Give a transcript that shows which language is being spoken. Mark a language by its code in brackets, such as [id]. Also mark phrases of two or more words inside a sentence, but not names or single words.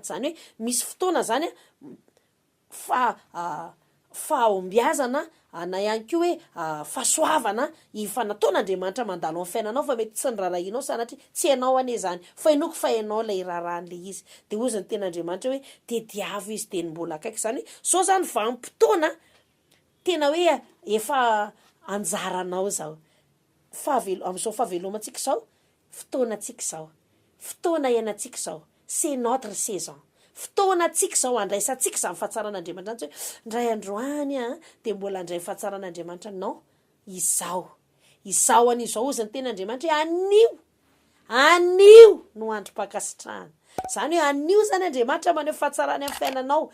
[mg] Zany hoe misy fotoana zany fahombiazana na ihany koa hoe fahasoavana efa nataon'Andriamanitra mandalo amin'ny fiainanao fa mety tsy nirarahinao sanatria tsy hainao anie zany fa inoko fa hainao ilay rarahan'le izy. Dia ozy ny ten'Andriamanitra hoe tediavo izy dia ny mbola akaiky. Zany zao zany vanim-potoana tena hoe efa anjaranao zao amin'izao fahavelomantsika izao fotoanantsika izao fotoana iainantsika izao [fr] c'est notre saison. [mg] Fotoana antsika izao andraisantsika izany fahatsaràn'Andriamanitra hoe ndray androany dia mbola andray fahatsaràn'Andriamanitra. Non, izao an'izao ozy ny tenin'Andriamanitra hoe anio no androm-pakasitrahana. Zany hoe anio zany Andriamanitra maneho fahatsarany amin'ny fiainanao.